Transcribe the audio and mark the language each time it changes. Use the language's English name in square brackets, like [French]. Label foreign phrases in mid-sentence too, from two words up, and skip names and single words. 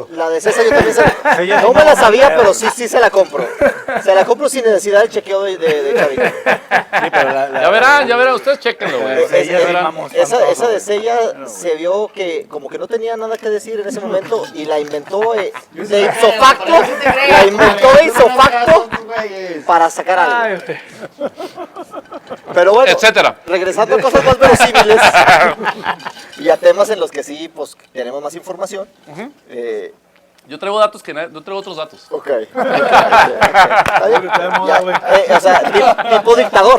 [Spanish] La de César yo también Ella no sí me la no, sabía, no, pero sí se la compro. Se la compro sin necesidad del chequeo de Chavito. Sí, pero Ya verán, ustedes chequenlo, güey. Ella sí, vamos, espantoso, Esa de güey. Sella se vio que como que no tenía nada que decir en ese momento y la inventó de [Latin] ipso facto. [Spanish] La inventó de [Latin] ipso facto [Spanish] para sacar algo. Pero bueno, Etcétera. regresando a cosas más verosímiles y a temas en los que sí, pues tenemos más información. Yo traigo datos no traigo otros datos. Ok. Está bien. O sea, tipo dictador.